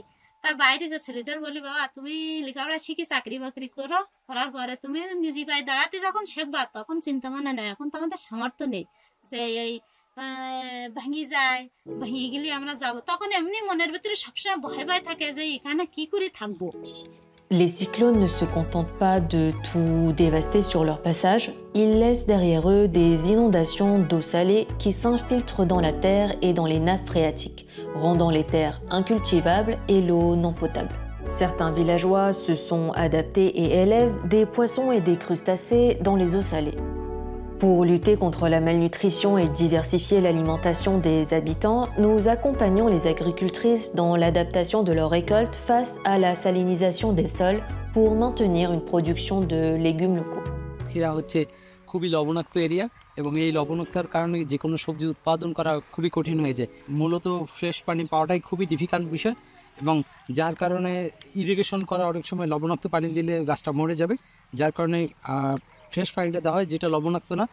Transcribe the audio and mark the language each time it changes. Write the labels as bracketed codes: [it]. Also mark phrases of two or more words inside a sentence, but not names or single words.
[bn] তা বাইরে যে ছেলেটার বলি, বাবা তুমি লেখাপড়া শিখে চাকরি বাকরি করো, করার পরে তুমি নিজে পায়ে দাঁড়াতে যখন শিখবা তখন চিন্তা ভাবনা নেই। এখন তো আমাদের সামর্থ্য নেই যে এই ভাঙি যায়, ভেঙে গেলে আমরা যাবো, তখন এমনি মনের ভিতরে সবসময় ভয় ভয় থাকে যে এখানে কি করে থাকবো। [fr] Les cyclones ne se contentent pas de tout dévaster sur leur passage, ils laissent derrière eux des inondations d'eau salée qui s'infiltrent dans la terre et dans les nappes phréatiques, rendant les terres incultivables et l'eau non potable. Certains villageois se sont adaptés et élèvent des poissons et des crustacés dans les eaux salées. Pour lutter contre la malnutrition et diversifier l'alimentation des habitants, nous accompagnons les agricultrices dans l'adaptation de leurs récoltes face à la salinisation des sols pour maintenir une production de légumes locaux. [bn] এরা হচ্ছে খুবই লবণাক্ত এরিয়া, এবং এই লবণাক্তর কারণে যে কোনো সবজি উৎপাদন করা খুবই কঠিন হয়ে যায়। মূলত ফ্রেশ পানি পাওয়াটাই খুবই ডিফিকাল্ট বিষয়, এবং যার কারণে ইরিগেশন করা অনেক সময় লবণাক্ত পানি দিলে গাছটা মরে যাবে, যার কারণে ফ্রেশ পানিটা দেওয়া হয় যেটা লবণাক্ত না।